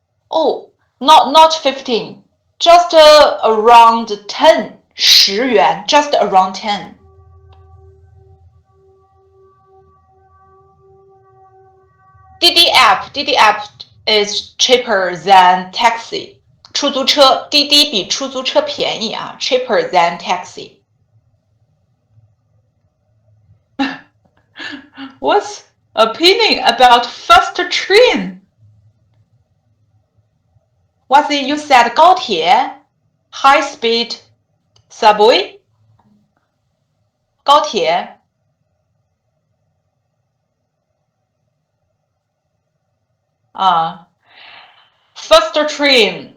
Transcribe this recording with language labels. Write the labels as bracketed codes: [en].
[en] Oh, not 15, just around 10 yuan, just around 10. Didi app is cheaper than taxi. [zh] 出租车滴滴比出租车便宜 [en] cheaper than taxi. What's opinion about fast train? What's it you said 高铁 high speed subway 高铁 faster train.